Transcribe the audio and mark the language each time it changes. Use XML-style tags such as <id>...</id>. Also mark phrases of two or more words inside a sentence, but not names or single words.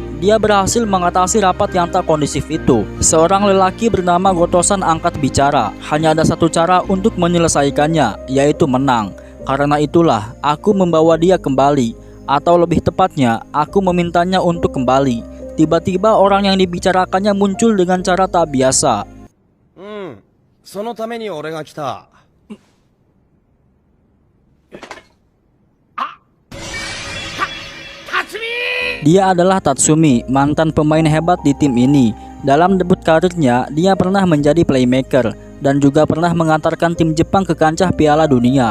<id>Dia berhasil mengatasi rapat yang tak kondisif itu. Seorang lelaki bernama Gotosan angkat bicara. Hanya ada satu cara untuk menyelesaikannya, yaitu menang. Karena itulah, aku membawa dia kembali. Atau lebih tepatnya, aku memintanya untuk kembali. Tiba-tiba orang yang dibicarakannya muncul dengan cara tak biasa.</id> <ja>そのために俺が来た。</ja> <id>Dia adalah Tatsumi, mantan pemain hebat di tim ini. Dalam debut karirnya, dia pernah menjadi playmaker dan juga pernah mengantarkan tim Jepang ke kancah Piala Dunia.</id>